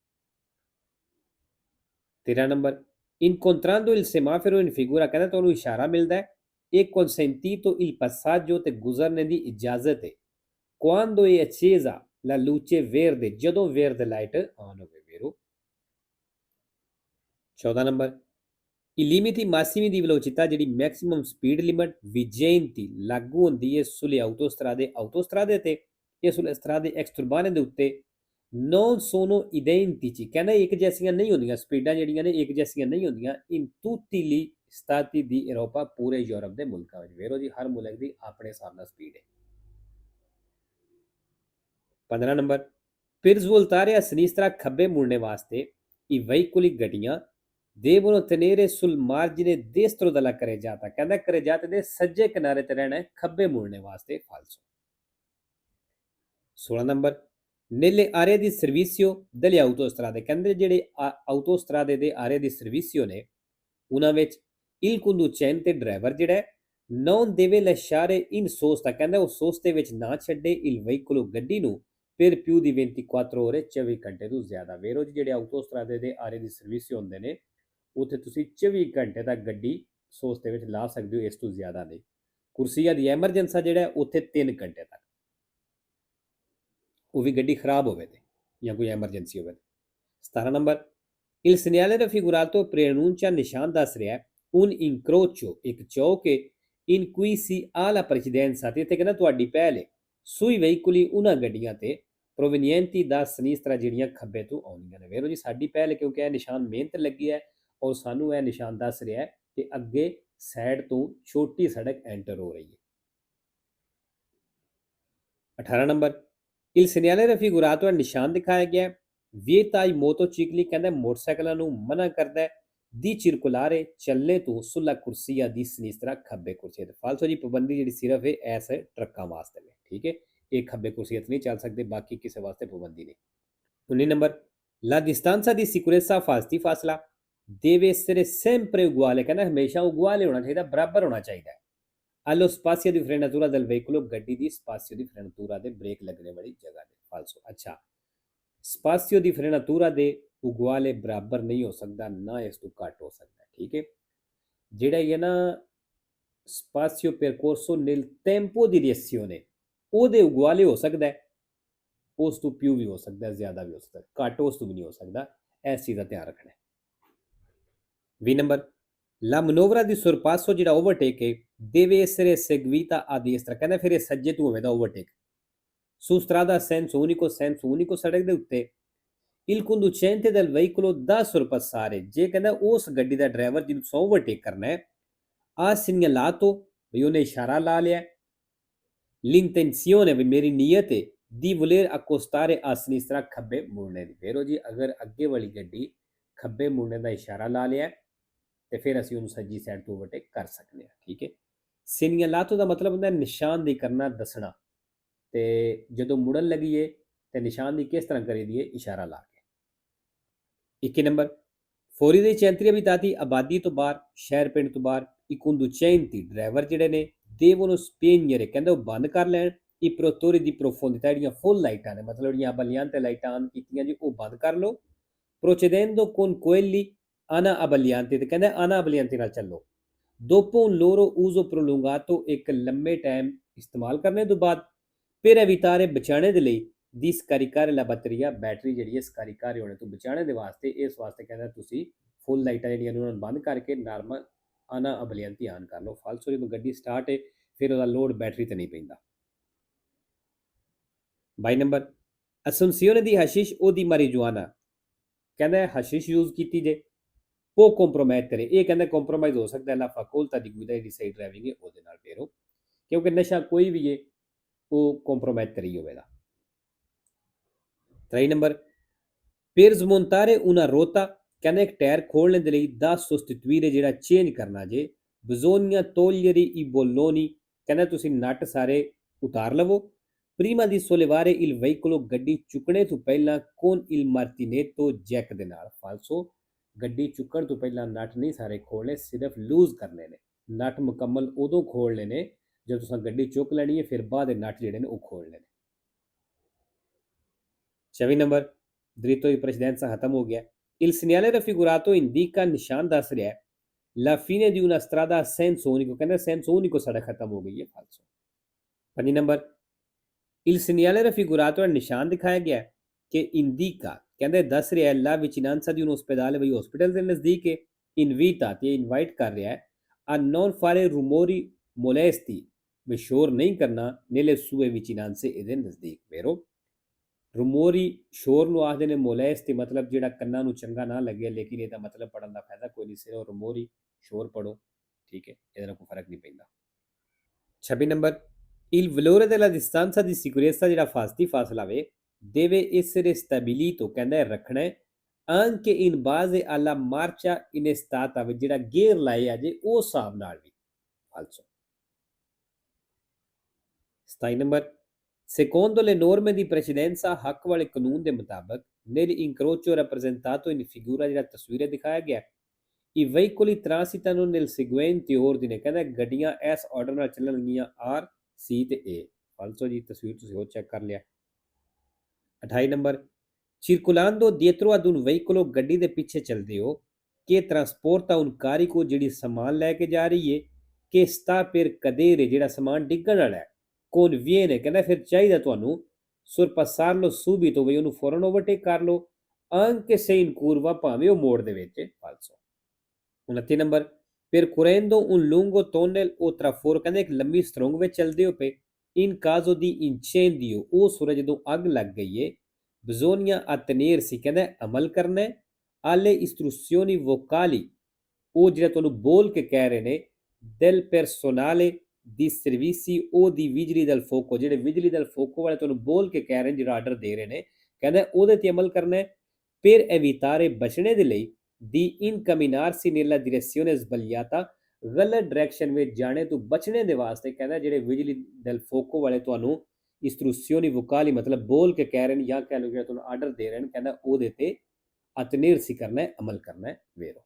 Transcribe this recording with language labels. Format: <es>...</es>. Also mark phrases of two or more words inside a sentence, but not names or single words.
<pa>13 ਨੰਬਰ,</pa> <it>incontrando il semaforo in figura,</it> <pa>ਕਹਿੰਦਾ ਤੁਹਾਨੂੰ ਇਸ਼ਾਰਾ ਮਿਲਦਾ ਹੈ</pa> <it>e consentito il passaggio,</it> <pa>ਤੇ ਗੁਜ਼ਰਨੇ ਦੀ ਇਜਾਜ਼ਤ ਹੈ</pa> <it>quando è accesa La luce verde,</it> <pa>ਜਦੋਂ verde</pa> <en>light on</en> <pa>ਹੋਵੇ ਵੀਰੋ। 14 ਨੰਬਰ,</pa> <it>i limiti massimi di velocità ਜਿਹੜੀ</it> <en>maximum speed limit</en> <it>vigenti</it> <pa>ਲਾਗੂ ਹੁੰਦੀ ਹੈ</pa> <it>sulle autostrade ਤੇ e sulle strade extraurbane</it> <pa>ਦੇ ਉੱਤੇ</pa> <it>non sono identici,</it> <pa>ਕਹਿੰਦਾ ਇੱਕ ਜੈਸੀਆਂ ਨਹੀਂ ਹੁੰਦੀਆਂ, ਸਪੀਡਾਂ ਜਿਹੜੀਆਂ ਨੇ ਇੱਕ ਜੈਸੀਆਂ ਨਹੀਂ ਹੁੰਦੀਆਂ</pa> <it>in tutti gli stati di Europa,</it> <pa>ਪੂਰੇ ਯੂਰਪ ਦੇ ਮੁਲਕਾਂ ਵਿੱਚ। ਵੇਰੋ ਜੀ ਹਰ ਮੁਲਕ ਦੀ ਆਪਣੇ ਹਿਸਾਬ ਨਾਲ ਸਪੀਡ ਹੈ। 15 ਨੰਬਰ,</pa> <it>per svoltare a sinistra</it> <pa>ਖੱਬੇ ਮੁੜਨੇ ਵਾਸਤੇ</pa> <it>i veicoli</it> <pa>ਗੱਡੀਆਂ</pa> <it>devono tenere sul margine destro della carreggiata,</it> <pa>ਕਹਿੰਦਾ carreggiata ਦੇ ਸੱਜੇ ਕਿਨਾਰੇ ਤੇ ਰਹਿਣਾ ਹੈ ਖੱਬੇ ਮੁੜਨੇ ਵਾਸਤੇ। ਫਾਲਸੋ। 16 ਨੰਬਰ,</pa> <it>nelle aree di servizio delle autostrade,</it> <pa>ਕਹਿੰਦੇ ਜਿਹੜੇ autostrade ਦੇ</pa> <it>aree di servizio</it> <pa>ਨੇ ਉਹਨਾਂ ਵਿੱਚ</pa> <it>il conducente</it> <pa>ਡਰਾਈਵਰ ਜਿਹੜਾ ਹੈ</pa> <it>non deve lasciare in sosta,</it> <pa>ਕਹਿੰਦਾ ਉਹ ਸੋਸਤੇ ਵਿੱਚ ਨਾ ਛੱਡੇ</pa> <it>il veicolo</it> <pa>ਗੱਡੀ ਨੂੰ</pa> <it>per più di 24 ore,</it> <pa>24 ਘੰਟੇ ਤੋਂ ਜ਼ਿਆਦਾ। ਵੇਰੋ ਜੀ ਜਿਹੜੇ autostrade ਦੇ</pa> <it>aree di servizio</it> <pa>ਹੁੰਦੇ ਨੇ ਉੱਥੇ ਤੁਸੀਂ 24 ਘੰਟੇ ਤੱਕ ਗੱਡੀ ਸੋਸਤੇ ਵਿੱਚ ਲਾ ਸਕਦੇ ਹੋ, ਇਸ ਤੋਂ ਜ਼ਿਆਦਾ ਨਹੀਂ।</pa> <it>corsia di emergenza</it> <pa>ਜਿਹੜਾ ਉੱਥੇ 3 ਘੰਟੇ ਤੱਕ, ਉਹ ਵੀ ਗੱਡੀ ਖਰਾਬ ਹੋਵੇ ਤੇ ਜਾਂ ਕੋਈ ਐਮਰਜੈਂਸੀ ਹੋਵੇ। 17 ਨੰਬਰ,</pa> <it>il segnale raffigurato preannuncia,</it> <pa>ਨਿਸ਼ਾਨ ਦੱਸ ਰਿਹਾ</pa> <it>un incrocio,</it> <pa>ਇੱਕ ਚੌਕ</pa> <it>in cui si ha la precedenza,</it> <pa>ਤੇ ਇੱਥੇ ਕਹਿੰਦਾ ਤੁਹਾਡੀ ਪਹਿਲ ਹੈ</pa> <it>sui veicoli,</it> <pa>ਉਹਨਾਂ ਗੱਡੀਆਂ ਤੇ</pa> <it>provenienti da sinistra,</it> <pa>ਜਿਹੜੀਆਂ ਖੱਬੇ ਤੋਂ ਆਉਂਦੀਆਂ ਨੇ। ਵੇਰੋ ਜੀ ਸਾਡੀ ਪਹਿਲ, ਕਿਉਂਕਿ ਇਹ ਨਿਸ਼ਾਨ ਮਿਹਨਤ ਲੱਗੀ ਹੈ ਔਰ ਸਾਨੂੰ ਇਹ ਨਿਸ਼ਾਨ ਦੱਸ ਰਿਹਾ ਹੈ ਕਿ ਅੱਗੇ ਸਾਈਡ ਤੋਂ ਛੋਟੀ ਸੜਕ ਐਂਟਰ ਹੋ ਰਹੀ ਹੈ। 18 ਨੰਬਰ,</pa> <it>il segnale raffigurato,</it> <pa>ਨਿਸ਼ਾਨ ਦਿਖਾਇਆ ਗਿਆ</pa> <it>vieta ai motocicli,</it> <pa>ਕਹਿੰਦਾ ਮੋਟਰਸਾਈਕਲਾਂ ਨੂੰ ਮਨਾ ਕਰਦਾ</pa> <it>di circolare,</it> <pa>ਚੱਲਣੇ ਤੋਂ</pa> <it>sulla corsia di sinistra,</it> <pa>ਖੱਬੇ ਕੁਰਸੀਏ ਤੇ। ਫਾਲਸੋ ਜੀ ਪਾਬੰਦੀ ਜਿਹੜੀ ਸਿਰਫ ਹੈ ਐਸ ਟਰੱਕਾਂ ਵਾਸਤੇ ਨੇ, ਠੀਕ ਹੈ, ਇਹ ਖੱਬੇ ਕੁਰਸੀਏ ਤੇ ਨਹੀਂ ਚੱਲ ਸਕਦੇ, ਬਾਕੀ ਕਿਸੇ ਵਾਸਤੇ ਪਾਬੰਦੀ ਨਹੀਂ। 19 ਨੰਬਰ,</pa> <it>la distanza di sicurezza,</it> <pa>ਫਾਸਤੀ ਫਾਸਲਾ</pa> <it>deve essere sempre uguale,</it> <pa>ਕਹਿੰਦਾ ਹਮੇਸ਼ਾ ਉਗੁਆਲੇ ਹੋਣਾ ਚਾਹੀਦਾ, ਬਰਾਬਰ ਹੋਣਾ ਚਾਹੀਦਾ ਹੈ।</pa> <it>allo spazio di frenatura del veicolo,</it> <pa>ਗੱਡੀ ਦੀ</pa> <it>spazio di frenatura</it> <pa>ਦੇ ਬ੍ਰੇਕ ਲੱਗਣੇ ਵਾਲੀ ਜਗ੍ਹਾ ਤੇ। ਫਾਲਸੋ। ਅੱਛਾ,</pa> <it>spazio di frenatura</it> <pa>ਦੇ ਉਗੁਆਲੇ ਬਰਾਬਰ ਨਹੀਂ ਹੋ ਸਕਦਾ, ਨਾ ਇਸ ਤੋਂ ਘੱਟ ਹੋ ਸਕਦਾ, ਠੀਕ ਹੈ। ਜਿਹੜਾ ਇਹ ਨਾ</pa> <it>spazio percorso nel tempo di reazione,</it> <pa>ਉਹਦੇ ਉਗੁਆਲੇ ਹੋ ਸਕਦਾ ਹੈ, ਉਸ ਤੋਂ ਪਿਓ ਵੀ ਹੋ ਸਕਦਾ, ਜ਼ਿਆਦਾ ਵੀ ਹੋ ਸਕਦਾ, ਘੱਟ ਉਸ ਤੋਂ ਵੀ ਨਹੀਂ ਹੋ ਸਕਦਾ, ਇਸ ਚੀਜ਼ ਦਾ ਧਿਆਨ ਰੱਖਣਾ ਹੈ। 20 ਨੰਬਰ,</pa> <it>la manovra di sorpasso,</it> <pa>ਜਿਹੜਾ ਓਵਰਟੇਕ ਹੈ</pa> <it>deve essere seguita a destra,</it> <pa>ਕਹਿੰਦਾ ਫਿਰ ਇਹ ਸੱਜੇ ਤੋਂ ਹੋਵੇਗਾ ਓਵਰਟੇਕ।</pa> <it>su strada senso unico,</it> <pa>ਸੜਕ ਦੇ ਉੱਤੇ</pa> <it>il conducente del veicolo da sorpassare,</it> <pa>ਜੇ ਕਹਿੰਦਾ ਉਸ ਗੱਡੀ ਦਾ ਡਰਾਈਵਰ ਜਿਹਨੂੰ ਤੁਸੀਂ ਓਵਰਟੇਕ ਕਰਨਾ ਹੈ</pa> <it>ha segnalato,</it> <pa>ਵੀ ਉਹਨੇ ਇਸ਼ਾਰਾ ਲਾ ਲਿਆ l'intenzione, ਵੀ ਮੇਰੀ ਨੀਅਤ ਹੈ</pa> <it>di voler accostare a sinistra,</it> <pa>ਖੱਬੇ ਮੁੜਨੇ ਦੀ। ਫੇਰੋ ਜੀ ਅਗਰ ਅੱਗੇ ਵਾਲੀ ਗੱਡੀ ਖੱਬੇ ਮੁੜਨੇ ਦਾ ਇਸ਼ਾਰਾ ਲਾ ਲਿਆ ਤੇ ਫਿਰ ਅਸੀਂ ਉਹਨੂੰ ਸੱਜੀ ਸਾਈਡ ਤੋਂ ਓਵਰਟੇਕ ਕਰ ਸਕਦੇ ਹਾਂ, ਠੀਕ ਹੈ। segnalato ਦਾ ਮਤਲਬ ਹੁੰਦਾ ਨਿਸ਼ਾਨਦੇਹੀ ਕਰਨਾ, ਦੱਸਣਾ, ਤੇ ਜਦੋਂ ਮੁੜਨ ਲੱਗੀਏ ਤੇ ਨਿਸ਼ਾਨਦੇਹੀ ਕਿਸ ਤਰ੍ਹਾਂ ਕਰੀ ਦੀਏ, ਇਸ਼ਾਰਾ ਲਾ ਕੇ। 21 ਨੰਬਰ,</pa> <it>fuori dei centri abitati,</it> <pa>ਆਬਾਦੀ ਤੋਂ ਬਾਹਰ, ਸ਼ਹਿਰ ਪਿੰਡ ਤੋਂ ਬਾਹਰ</pa> <it>i conducenti,</it> <pa>ਡਰਾਈਵਰ ਜਿਹੜੇ ਨੇ</pa> <it>devono spegnere,</it> <pa>ਕਹਿੰਦੇ ਉਹ ਬੰਦ ਕਰ ਲੈਣ</pa> <it>i protettori di profondità,</it> <pa>ਜਿਹੜੀਆਂ ਫੁੱਲ ਲਾਈਟਾਂ ਨੇ, ਮਤਲਬ ਜਿਹੜੀਆਂ abbagliante ਲਾਈਟਾਂ ਆਨ ਕੀਤੀਆਂ ਜੀ ਉਹ ਬੰਦ ਕਰ ਲਓ।</pa> <it>procedendo con quelli ana abbaglianti,</it> <pa>ਤੇ ਕਹਿੰਦੇ</pa> <it>ana abbaglianti</it> <pa>ਨਾਲ ਚੱਲੋ।</pa> <it>dopo un loro uso prolungato,</it> <pa>ਇੱਕ ਲੰਮੇ ਟਾਈਮ ਇਸਤੇਮਾਲ ਕਰਨੇ ਤੋਂ ਬਾਅਦ</pa> <it>per evitare,</it> <pa>ਬਚਾਣੇ ਦੇ ਲਈ</pa> <it>di scaricare la batteria,</it> <pa>ਬੈਟਰੀ ਜਿਹੜੀ ਹੈ ਸਕਾਰੀਕਾਰੇ ਹੋਣੇ ਤੋਂ ਬਚਾਣੇ ਦੇ ਵਾਸਤੇ, ਇਸ ਵਾਸਤੇ ਕਹਿੰਦਾ ਤੁਸੀਂ ਫੁੱਲ ਲਾਈਟਾਂ ਜਿਹੜੀਆਂ ਉਹਨਾਂ ਨੂੰ ਬੰਦ ਕਰਕੇ ਨਾਰਮਲ</pa> <it>ana abbaglianti</it> <pa>ਆਨ ਕਰ ਲਓ। ਫਾਲਸੋ ਜਦੋਂ ਗੱਡੀ ਸਟਾਰਟ ਹੈ ਫਿਰ ਉਹਦਾ ਲੋਡ ਬੈਟਰੀ ਤੇ ਨਹੀਂ ਪੈਂਦਾ।</pa> <it>22 ਨੰਬਰ, assunzione di hashish o di marijuana,</it> <pa>ਕਹਿੰਦਾ ਹਸ਼ਿਸ਼ ਯੂਜ਼ ਕੀਤੀ ਜੇ</pa> <it>può compromettere,</it> <pa>ਇਹ ਕਹਿੰਦਾ ਕੰਪਰੋਮਾਈਜ਼ ਹੋ ਸਕਦਾ</pa> <it>la facoltà di guida,</it> <pa>ਜਿਹੜੀ ਸਹੀ ਡਰਾਈਵਿੰਗ ਹੈ ਉਹਦੇ ਨਾਲ ਫੇਰੋ, ਕਿਉਂਕਿ ਨਸ਼ਾ ਕੋਈ ਵੀ ਹੈ ਉਹ ਕੰਪਰੋਮੈਟਰ ਹੀ ਹੋਵੇਗਾ। 23 ਨੰਬਰ,</pa> <it>per smontare una rota,</it> <pa>ਕਹਿੰਦਾ ਇੱਕ ਟਾਇਰ ਖੋਲ੍ਹਣ ਦੇ ਲਈ</pa> <it>da sostituire,</it> <pa>ਜਿਹੜਾ ਚੇਂਜ ਕਰਨਾ ਜੇ</pa> <it>bisogna togliere i bolloni,</it> <pa>ਕਹਿੰਦਾ ਤੁਸੀਂ ਨਟ ਸਾਰੇ ਉਤਾਰ ਲਵੋ</pa> <it>prima di sollevare il veicolo,</it> <pa>ਗੱਡੀ ਚੁੱਕਣੇ ਤੋਂ ਪਹਿਲਾਂ</pa> <it>con il martinetto</it> <pa>ਜੈਕ ਦੇ ਨਾਲ। ਫਾਲਸੋ, ਗੱਡੀ ਚੁੱਕਣ ਤੋਂ ਪਹਿਲਾਂ ਨਟ ਨਹੀਂ ਸਾਰੇ ਖੋਲ੍ਹਣੇ, ਸਿਰਫ ਲੂਜ਼ ਕਰਨੇ ਨੇ। ਨਟ ਮੁਕੰਮਲ ਉਦੋਂ ਖੋਲ੍ਹਣੇ ਨੇ ਜਦੋਂ ਤੁਸੀਂ ਗੱਡੀ ਚੁੱਕ ਲੈਣੀ ਹੈ, ਫਿਰ ਬਾਅਦ ਦੇ ਨਟ ਜਿਹੜੇ ਨੇ ਉਹ ਖੋਲ੍ਹਣੇ ਨੇ। 24 ਨੰਬਰ,</pa> <it>dritto di precedenza</it> <pa>ਖਤਮ ਹੋ ਗਿਆ।</pa> <it>il segnale raffigurato indica,</it> <pa>ਨਿਸ਼ਾਨ ਦੱਸ ਰਿਹਾ</pa> <it>la fine di una strada a senso unico,</it> <pa>ਕਹਿੰਦਾ</pa> <it>senso unico</it> <pa>ਸੜਕ ਖਤਮ ਹੋ ਗਈ ਹੈ। ਫਾਲਸੋ। 5 ਨੰਬਰ,</pa> <it>Il segnale raffigurato nel</it> <pa>ਨਿਸ਼ਾਨ ਦਿਖਾਇਆ ਗਿਆ ਹੈ ਕਿ indica ਕਹਿੰਦੇ ਦੱਸ ਰਿਹਾ ਹੈ</pa> <it>la vicinanza di un ospedale</it> <pa>ਬਈ ਹਸਪੀਟਲ ਦੇ ਨਜ਼ਦੀਕ ਹੈ। invita ਤੇ ਇਨਵਾਈਟ ਕਰ ਰਿਹਾ ਹੈ</pa> <it>a non fare rumori molesti</it> <pa>ਵੀ ਸ਼ੋਰ ਨਹੀਂ ਕਰਨਾ</pa> <it>nelle sue vicinanze</it> <pa>ਇਹਦੇ ਨਜ਼ਦੀਕ vero। rumori ਸ਼ੋਰ ਨੂੰ ਆਖਦੇ ਨੇ, molesti ਮਤਲਬ ਜਿਹੜਾ ਕੰਨਾਂ ਨੂੰ ਚੰਗਾ ਨਾ ਲੱਗੇ, ਲੇਕਿਨ ਇਹਦਾ ਮਤਲਬ ਪੜਨ ਦਾ ਫਾਇਦਾ ਕੋਈ ਨਹੀਂ, ਸਿਰਫ rumori ਸ਼ੋਰ ਪੜੋ, ਠੀਕ ਹੈ, ਇਹਦੇ ਨਾਲ ਕੋਈ ਫਰਕ ਨਹੀਂ ਪੈਂਦਾ। 26 ਨੰਬਰ</pa> <it>il valore della distanza di sicurezza</it> <pa>ਜਿਹੜਾ ਫਾਸਤੀ ਫਾਸਲਾ ਵੇ</pa> <it>deve essere stabilito</it> <pa>ਕਹਿੰਦਾ ਹੈ ਰੱਖਣਾ ਹੈ</pa> <it>anche in base alla marcia innestata</it> <pa>ਵੀ ਜਿਹੜਾ ਗੇਅਰ ਲਾਏ ਆ ਜੇ ਉਹ ਹਿਸਾਬ ਨਾਲ ਵੀ ਫਾਲਸੋ। 27 ਨੰਬਰ</pa> <it>secondo le norme di precedenza</it> <pa>ਹੱਕ ਵਾਲੇ ਕਾਨੂੰਨ ਦੇ ਮੁਤਾਬਕ</pa> <it>nell'incrocio rappresentato in figura</it> <pa>ਜਿਹੜਾ ਤਸਵੀਰ ਦਿਖਾਇਆ ਗਿਆ</pa> <it>i veicoli transitano nel seguente ordine</it> <pa>ਕਹਿੰਦਾ ਗੱਡੀਆਂ ਇਸ ਆਰਡਰ ਨਾਲ ਚੱਲਣਗੀਆਂ R C ਤੇ A ਫਾਲਸੋ ਜੀ, ਤਸਵੀਰ ਤੁਸੀਂ ਉਹ ਚੈੱਕ ਕਰ ਲਿਆ। 28 ਨੰਬਰ</pa> <it>circolando dietro ad un veicolo</it> <pa>ਗੱਡੀ ਦੇ ਪਿੱਛੇ ਚੱਲਦੇ ਹੋ</pa> <it>che trasporta un carico</it> <pa>ਜਿਹੜੀ ਸਮਾਨ ਲੈ ਕੇ ਜਾ ਰਹੀ ਹੈ</pa> <it>che sta per cadere</it> <pa>ਜਿਹੜਾ ਸਮਾਨ ਡਿੱਗਣ ਵਾਲਾ ਹੈ conviene ਕਹਿੰਦਾ ਫਿਰ ਚਾਹੀਦਾ ਤੁਹਾਨੂੰ</pa> <it>sorpassarlo subito</it> <pa>ਵੀ ਉਹਨੂੰ ਫੌਰਨ ਓਵਰਟੇਕ ਕਰ ਲਓ</pa> <it>anche se in curva</it> <pa>ਭਾਵੇਂ ਉਹ ਮੋੜ ਦੇ ਵਿੱਚ ਫਾਲਸੋ। 29 ਨੰਬਰ</pa> <it>percorrendo un lungo tunnel o traforo</it> <pa>ਕਹਿੰਦੇ ਇੱਕ ਲੰਮੀ ਸੁਰੰਗ ਵਿੱਚ ਚੱਲਦੇ ਹੋ ਪਏ</pa> <it>in caso di incendio</it> <pa>ਉਹ ਸੂਰਜ ਜਦੋਂ ਅੱਗ ਲੱਗ ਗਈ ਹੈ</pa> <it>bisogna attenersi</it> <pa>ਕਹਿੰਦਾ ਅਮਲ ਕਰਨਾ ਹੈ</pa> <it>alle istruzioni vocali</it> <pa>ਉਹ ਜਿਹੜਾ ਤੁਹਾਨੂੰ ਬੋਲ ਕੇ ਕਹਿ ਰਹੇ ਨੇ</pa> <it>del personale di servizi o di vigili del fuoco</it> <pa>ਜਿਹੜੇ ਬਿਜਲੀ</pa> <it>del fuoco</it> <pa>ਵਾਲੇ ਤੁਹਾਨੂੰ ਬੋਲ ਕੇ ਕਹਿ ਰਹੇ ਨੇ, ਜਿਹੜਾ ਆਰਡਰ ਦੇ ਰਹੇ ਨੇ, ਕਹਿੰਦਾ ਉਹਦੇ ਤੇ ਅਮਲ ਕਰਨਾ ਹੈ</pa> <it>per evitare</it> <pa>ਬਚਣੇ ਦੇ ਲਈ</pa> <it>di incamminarsi nella direzione sbagliata</it> <pa>ਗਲਤ ਡਾਇਰੈਕਸ਼ਨ ਵਿੱਚ ਜਾਣੇ ਤੋਂ ਬਚਣੇ ਦੇ ਵਾਸਤੇ ਕਹਿੰਦਾ ਜਿਹੜੇ ਬਿਜਲੀ</pa> <it>del fuoco</it> <pa>ਵਾਲੇ ਤੁਹਾਨੂੰ</pa> <it>istruzioni vocali</it> <pa>ਮਤਲਬ ਬੋਲ ਕੇ ਕਹਿ ਰਹੇ ਨੇ ਜਾਂ ਕਹਿ ਲਓ ਜਿਹੜਾ ਤੁਹਾਨੂੰ ਆਰਡਰ ਦੇ ਰਹੇ ਨੇ, ਕਹਿੰਦਾ ਉਹਦੇ ਤੇ attenersi ਕਰਨਾ ਹੈ, ਅਮਲ ਕਰਨਾ ਹੈ vero।</pa>